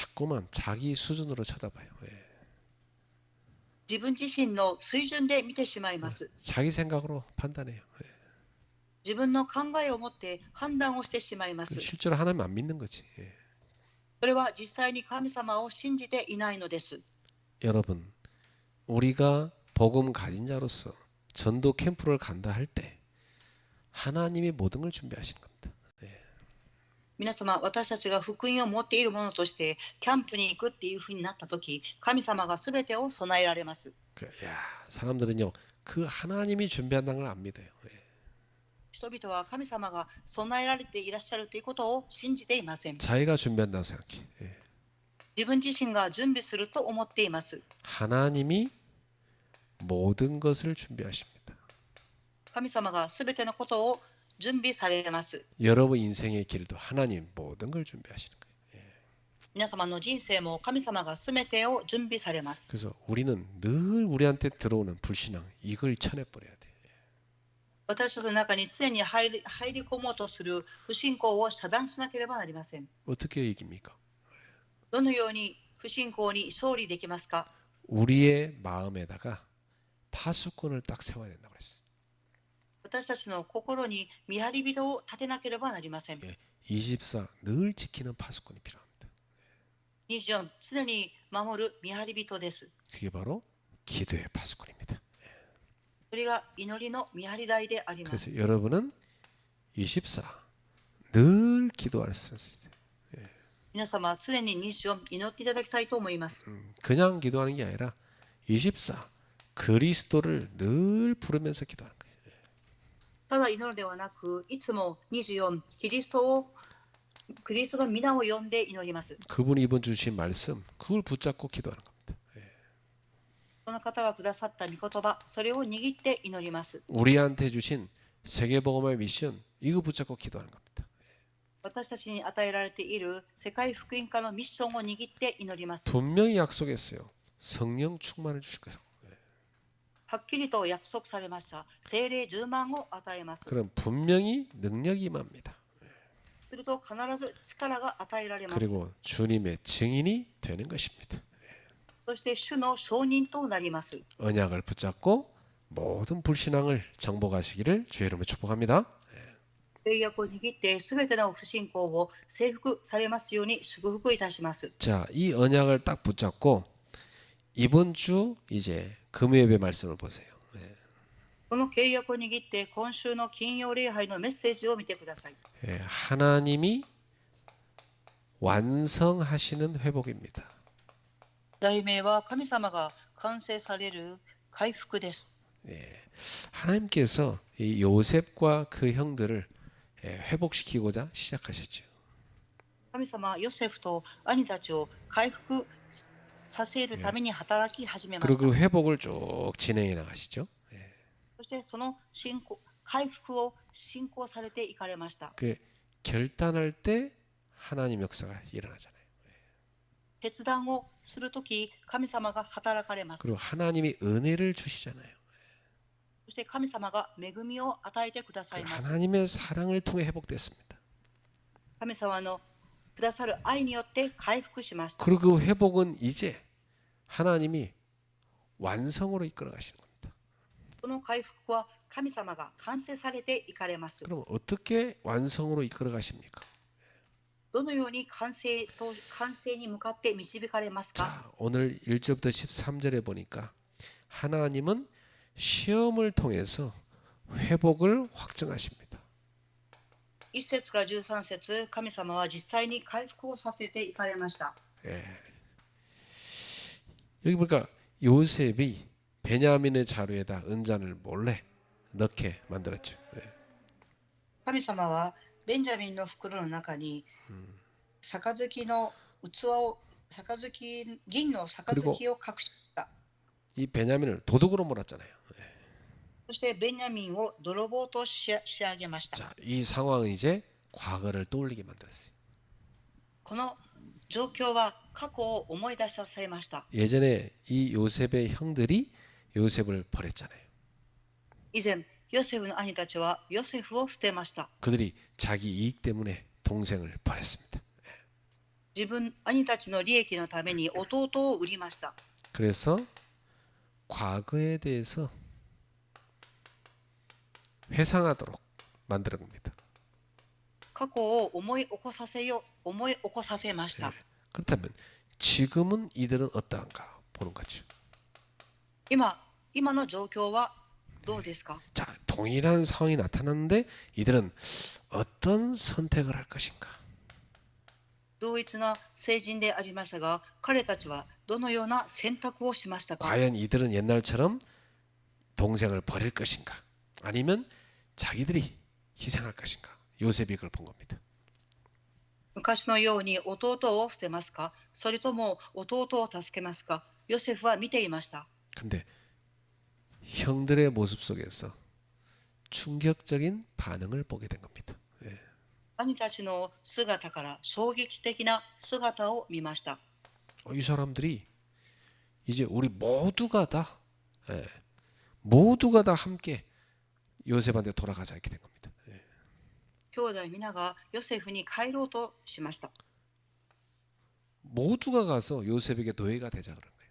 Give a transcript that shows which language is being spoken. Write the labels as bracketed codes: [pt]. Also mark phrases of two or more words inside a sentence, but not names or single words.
[ko] 자꾸만 자기 수준으로 쳐다봐요. [ja] 自分自身の水準で見てしまいます。 [ko] 자기 생각으로 판단해요. [ja] 自分の考えを持って判断をしてしまいます。 [ko] 실제로 하나님 안 믿는 거지. [ja] それは実際に神様を信じていないのです。 [ko] 여러분, 우리가 복음 가진 자로서 전도 캠프를 간다 할 때 하나님이 모든 걸 준비하시는 겁니다. [ja] 皆様、私たちが福音を持っているものとしてキャンプに行くっていうふうになったとき、神様がすべてを備えられます。 [ko] 사람들은요, 그 하나님이 준비한다는 걸 안 믿어요. [ja] 人々は神様が備えられていらっしゃるということを信じていません。 [ko] 자기가 준비한다고 생각해. [ja] 自分自身が準備すると思っています。 [ko] 하나님이 모든 것을 준비하십니다. [ja] 神様がすべてのことを準備されます。 [ko] 여러분 인생의 길도 하나님 모든 걸 준비하시는 거예요. [ja] 皆様の人生も神様がすべてを準備されます。 [ko] 그래서 우리는 늘 우리한테 들어오는 불신앙 이걸 쳐내버려야 돼. [ja] 私たちの中に常に入り込もうとする不信仰を遮断しなければなりません。 [ko] 어떻게 이깁니까? [ja] どのように不信仰に勝利できますか？ [ko] 우리의 마음에다가 파수꾼을 딱 세워야 된다고 그랬어요. [ja] 私たちの心に見張り人を立てなければなりません。 [ko] 24 늘 지키는 파수꾼이 필요합니다. [ja] 24、常に守る見張り人です。 [ko] 그게 바로 기도의 파수꾼입니다. [ja] それが祈りの見張り台であります。 [ko] 그래서 여러분은 24 늘 기도할 수 있어요. [ja] 皆様、常に24祈っていただきたいと思います。 [ko] 그냥 기도하는 게 아니라 24 그리스도를 늘 부르면서 기도하는 거예요. [ja] ただ祈るではなく、いつも24キリストの皆を呼んで祈ります。 [ko] 그분이 이번 주신 말씀 그걸 붙잡고 기도하는 겁니다. [ja] その方がくださった御言葉、それを握って祈ります。 [ko] 우리한테 주신 세계복음의 미션 이거 붙잡고 기도하는 겁니다. [ja] 私たちに与えられている世界福音化のミッションを握って祈ります。 [ko] 분명히 약속했어요. 성령 충만을 주실 거라고. [ja] はっきりと約束されました。聖霊10万を与えます。 [ko] 그럼 분명히 능력이 임합니다. [ja] すると必ず力が与えられます。 [ko] 그리고 주님의 증인이 되는 것입니다. [ja] そして主の証人となります。 [ko] 언약을 붙잡고 모든 불신앙을 정복하시기를 주의 이름으로 축복합니다. [ja] 契約を握ってすべての不信仰を征服されますように祝福いたします。 [ko] 자, 이 언약을 딱 붙잡고 이번 주 이제 금요예배 말씀을 보세요. [ja] この契約を握って今週の金曜礼拝のメッセージを見てください。 [ko] 하나님이 완성하시는 회복입니다. [ja] 題名は神様が完成される回復です。 [ko] 하나님께서 이 요셉과 그 형들을 회복시키고자 시작하셨죠. [ja] 神様はヨセフと兄たちを回復させるために働き始めまし [ko] 그리고 [ja] た。 [ko] 그 회복을 쭉 진행해 나가시죠. [ja] そしてその回復を進行されていかれました。 [ko] 그 결단할 때 하나님 역사가 일어나잖아요. [ja] 決断をするとき、神様が働かれます。 [ko] 그리고 하나님이 은혜를 주시잖아요. [ja] そして神様が恵みを与えてくださいます。 [ko] 하나님의 사랑을 통해 회복됐습니다. [ja] 神様のくださる愛によって回復しました。 [ko] 그리고 그 회복은 이제 하나님이 완성으로 이끌어 가시는 겁니다. [ja] この回復は神様が完成されていかれます。 [ko] 그럼 어떻게 완성으로 이끌어 가십니까? [ja] どのように完成に向かって導かれますか？ [ko] 자, 오늘 1절부터 13절에 보니까 하나님은 시험을 통해서 회복을 확증하십니다. [ja] 1 節から13節、神様は実際に回復をさせていかれました。 [ko] 여기 보니까 요셉이 베냐민의 자루에다 은잔을 몰래 넣게 만들었죠. [ja] 神様はベンジャミンの袋の中に杯の器を銀の杯を隠した。 [ko] 이 베냐민을 도둑으로 몰았잖아요. [ja] そしてベンジャミンを泥棒と仕上げました。 [ko] 자, 이 상황은 이제 과거를 떠올리게 만들었어요. [ja] この状況は過去を思い出させました。 [ko] 예전에 이 요셉의 형들이 요셉을 버렸잖아요. [ja] 以前、ヨセフの兄たちはヨセフを捨てました。 [ko] 그들이 자기 이익 때문에 동생을 버렸습니다. [ja] 兄たちの利益のために弟を売りました。 [ko] 그래서 과거에 대해서 회상하도록 만드는 겁니다. [ja] 過去を思い起こさせました。 [ko] 그렇다면 지금은 이들은 어떠한가 보는 거죠. [ja] 今の状況はどうですか？ [ko] 자, 동일한 상황이 나타났는데 이들은 어떤 선택을 할 것인가? [ja] 同一な聖人でありましたが、彼たちはどのような選択をしましたか？ [ko] 과연 이들은 옛날처럼 동생을 버릴 것인가? 아니면 자기들이 희생할 것인가? 요셉이 그걸 본 겁니다. [ja] 昔のように弟を捨てますか？それとも弟を助けますか？ヨセフは見ていました。 [ko] 근데 형들의 모습 속에서 충격적인 반응을 보게 된 겁니다. [ja] 兄たちの姿から衝撃的な姿を見ました。 [ko] 이 사람들이 이제 우리 모두가 다 모두가 다 함께 요셉한테 돌아가자 이렇게 된 겁니다. [ja] 兄弟皆がヨセフに帰ろうとしました。 [ko] 모두가 가서 요셉에게 노예가 되자 그런 거예요.